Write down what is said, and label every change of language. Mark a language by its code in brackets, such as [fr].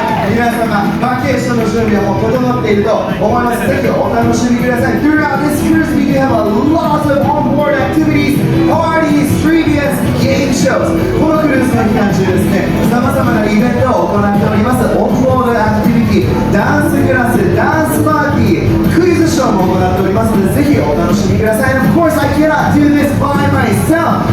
[ja] 皆様、バケーションの準備はもう整っていると思います。ぜひお楽しみください。 [en] Throughout this cruise, we do have a lot of onboard activities, parties, trivias, game shows. [ja] このクルーズの期間中ですね、さまざまなイベントを行っております。オンボードアクティビティ、ダンスクラス、ダンスパーティー、クイズショーも行っておりますので、ぜひお楽しみください。 [en] And of course, I cannot do this by myself.